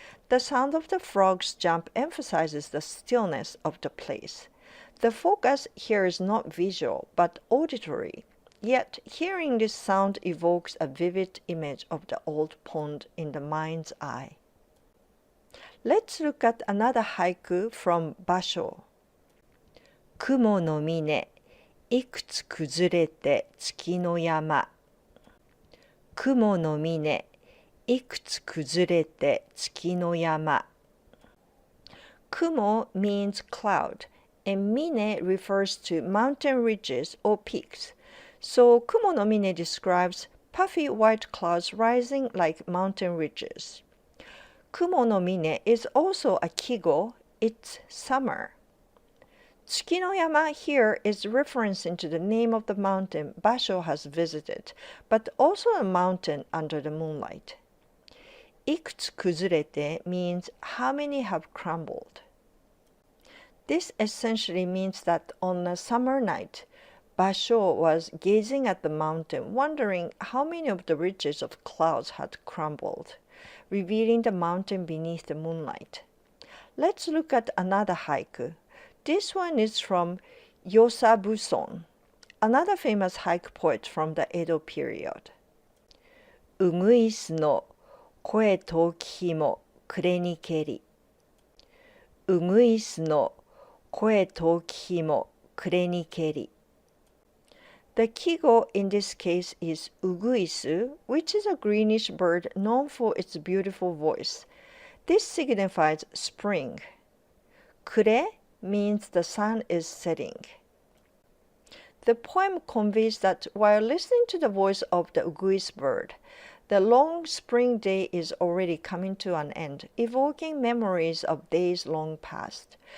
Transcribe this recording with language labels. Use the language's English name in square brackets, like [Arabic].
[English] The sound of the frog's jump emphasizes the stillness of the place. The focus here is not visual but auditory. Yet, hearing this sound evokes a vivid image of the old pond in the mind's eye. Let's look at another haiku from Basho. [Japanese] 雲の峰、いくつ崩れて月の山。雲の峰、いくつ崩れて月の山。 [English] Kumo means cloud, and mine refers to mountain ridges or peaks. So Kumo no mine describes puffy white clouds rising like mountain ridges. Kumo no mine is also a kigo, it's summer. Tsuki no yama here is referencing to the name of the mountain Basho has visited, but also a mountain under the moonlight. Ikutsu kuzurete means how many have crumbled. This essentially means that on a summer night, Basho was gazing at the mountain, wondering how many of the ridges of clouds had crumbled, revealing the mountain beneath the moonlight. Let's look at another haiku. This one is from Buson, another famous haiku poet from the Edo period. [Japanese] うぐいすの声遠き日も暮れにけり。うぐいすの声遠き日も暮れにけり。 [English] The kigo in this case is uguisu, which is a greenish bird known for its beautiful voice. This signifies spring. Kure means the sun is setting. The poem conveys that while listening to the voice of the uguis bird, the long spring day is already coming to an end, evoking memories of days long past.